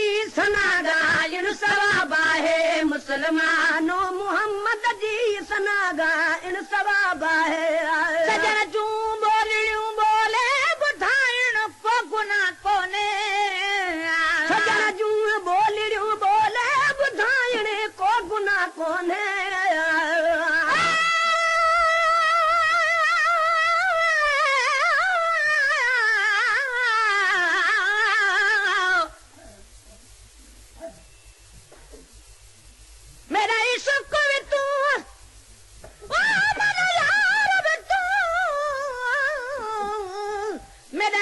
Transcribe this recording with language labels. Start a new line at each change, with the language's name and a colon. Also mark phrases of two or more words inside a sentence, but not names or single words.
Sindhi: सना ॻाइण सवाब आहे मुस्लमानो मोहम्मद जी सना ॻाइण सवाब आहे सजण जूं ॿोलियूं ॿोले ॿुधाइण को गुनाह कोन्हे सजण जूं ॿोलियूं ॿोले ॿुधाइण को गुनाह कोन्हे
Urdu: میرا عشق بھی تو میرا یار بھی تو میرا